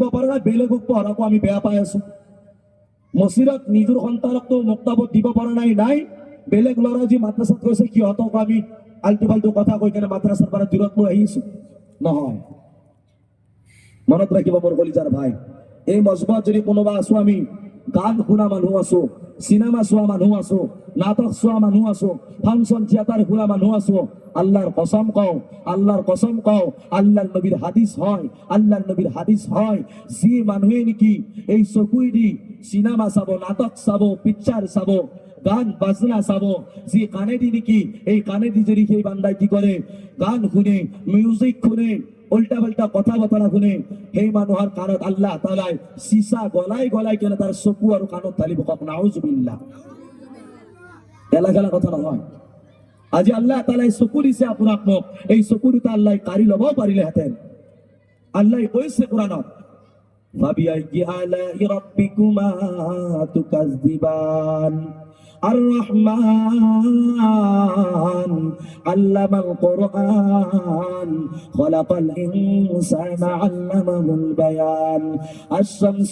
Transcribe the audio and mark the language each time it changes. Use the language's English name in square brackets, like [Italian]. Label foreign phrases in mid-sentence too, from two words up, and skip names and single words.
[Assamese] পৰা নাই বেলেগক পঢ়াকো আমি বেয়া পাই আছো মছজিদত নিজৰ সন্তানকতো মুক্তাবত দিব পৰা নাই বেলেগ ল'ৰা যি মাদ্ৰাসাত গৈছে সিহঁতক আমি আল্টু ফাল্টু কথা কৈ কেনে মাদ্ৰাসাৰ পৰা দূৰত লৈ আহিছো নহয় মনত ৰাখিব মোৰ কলিজাৰ ভাই এই মজমাত যদি কোনোবা আছো আমি গান শুনা মানুহ আছো সিনেমা চোৱা মানুহ আছো নাটক চোৱা মানুহ আছো ফাংশন থিয়েটাৰ শুনা মানুহ আছো আল্লাহর কসম কও আল্লাহর নবীর হাদিস হয় যে মানুহে নেকি এই চকুই দি সিনেমা চাব নাটক চাব পিকচার চাব গান বাজনা চাব যে কানেদি নেকি এই কানেদি যদি সেই বান্দাই কি করে গান শুনে মিউজিক শুনে উল্টা পাল্টা কথা বতৰা শুনে সেই মানুহৰ কাণত আল্লাহ তাআলাই সীসা গলাই কেনে তাৰ চকু আৰু কাণত ঢালিব কক নাউজুবিল্লাহ এলা কথা নহয় আজি আল্লাহ তাআলাই চকু দিছে আপোনাক মোক এই চকু দুটা আল্লাহ কাঢ়ি ল'ব পাৰিলেহেঁতেন আল্লাহ কৈছে কোৰানত [Arabic] فبأي آلاء ربكما تكذبان الرحمن علم القرآن خلق الإنسان علمه البيان الشمس